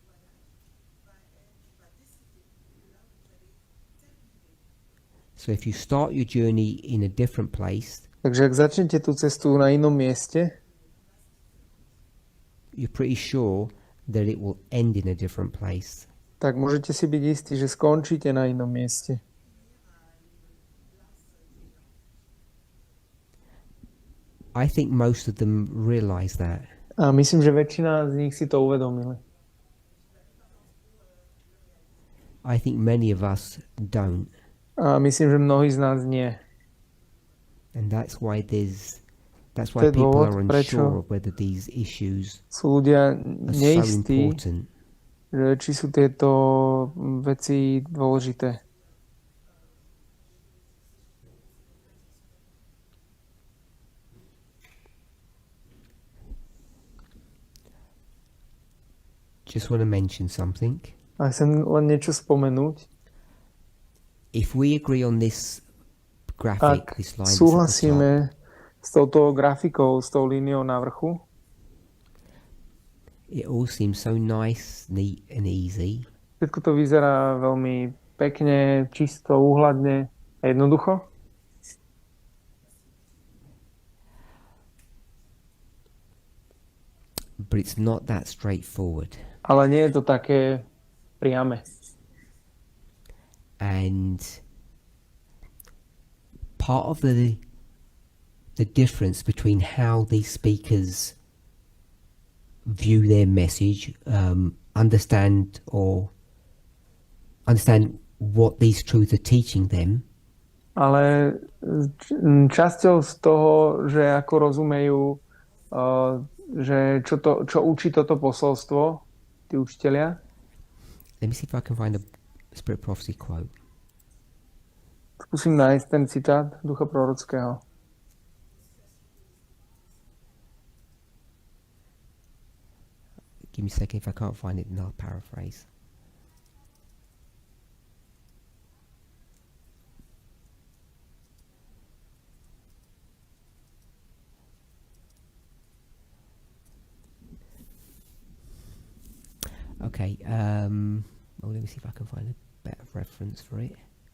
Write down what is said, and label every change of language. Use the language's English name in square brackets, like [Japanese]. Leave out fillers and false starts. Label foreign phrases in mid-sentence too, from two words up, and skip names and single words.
[English] So if you start your journey in a different place, [Slovak] takže ak začnete tú cestu na inom mieste, [English] you're pretty sure that it will end in a different place. [Slovak] Tak môžete si byť istí, že skončíte na inom mieste. [English] I think most of them realize that. [Slovak] A myslím, že väčšina z nich si to uvedomili. [English] I think many of us don't. [Slovak] A myslím, že mnohí z nás nie. [English] And that's why people are unsure of whether these issues [Slovak] sú ľudia [English] are [Slovak] neistí, [English] so important. [Slovak] že či sú tieto veci dôležité. [English] Just want to mention something. [Slovak] A chcem len niečo spomenúť. [English] If we agree on this graphic, [Slovak] Ak [English] this line that's at the top, [Slovak] súhlasíme s touto grafikou, s tou líniou na vrchu, [English] it all seems so nice, neat and easy. [Slovak] všetko to vyzerá veľmi pekne, čisto, úhľadne a jednoducho. [English] But it's not that straightforward. [Slovak] Ale nie je to také priame. [English] And part of the difference between how these speakers view their message, understand what these truths are teaching them. [Slovak] Ale časťou z toho, že ako rozumejú, že čo učí toto posolstvo, tí učitelia. [English] Let me see if I can find a Spirit Prophecy quote. [Slovak] Skúsim nájsť ten citát ducha prorockého. [English] Give me a second, if I can't find it, then I'll paraphrase. Okay, let me see if I can find a better reference for it.